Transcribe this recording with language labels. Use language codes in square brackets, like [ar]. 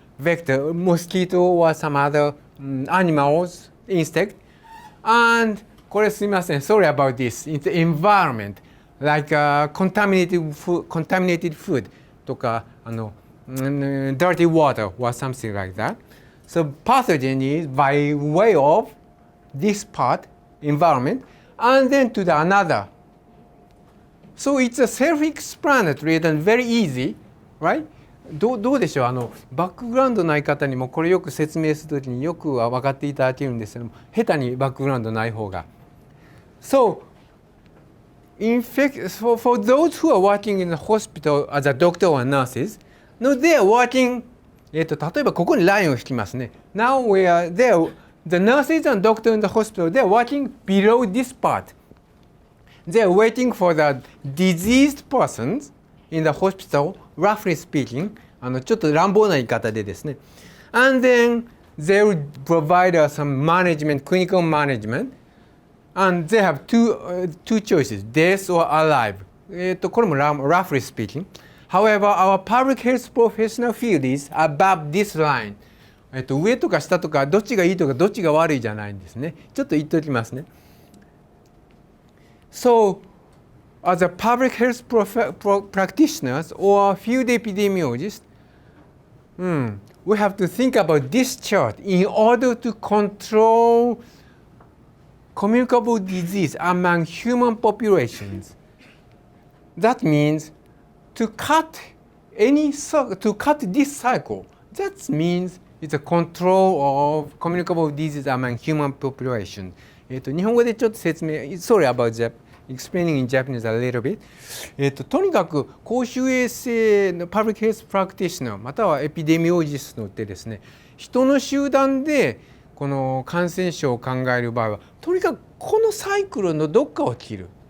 [en] Vector, mosquito or some other animals, insect. And [ja] これすみません、 [en] sorry about this. It's environment, like contaminated food とかdirty water or something like that. So pathogen is by way of this part, environment, and then to the another. So it's a self-explanatory and very easy, right? [ja] どうでしょう、バックグラウンドない方にもこれよく説明するときによくは分かっていただけるんですけども、下手にバックグラウンドない方が。 [en] So, for those who are working in the hospital as a doctor or nurses, no, they are working, [ja] 例えばここにラインを引きますね。 [en] Now we are there, the nurses and doctors in the hospital, they are working below this part. They are waiting for the diseased persons in the hospital, roughly speaking, [ja] ちょっと乱暴な言い方でですね。 [en] And then they will provide some management, clinical management, and they have two choices, death or alive. [ja] これも [en] roughly speaking. However, our public health professional field is above this line. [ja] 上とか下とかどっちがいいとかどっちが悪いじゃないんですね。ちょっと言っておきますね。 [en] So, as a public health practitioners or field epidemiologists, we have to think about this chart in order to control communicable disease among human populations. That means to cut this cycle. That means it's a control of communicable disease among human population. [ja] 日本語でちょっと説明 [en] Sorry about explaining in Japanese a little bit. [ja] とにかく公衆衛生のパブリックヘルスプラクティシナーまたはエピデミオロジストってですね、人の集団でこの感染症を考える場合はとにかくこのサイクルのどっかを切る。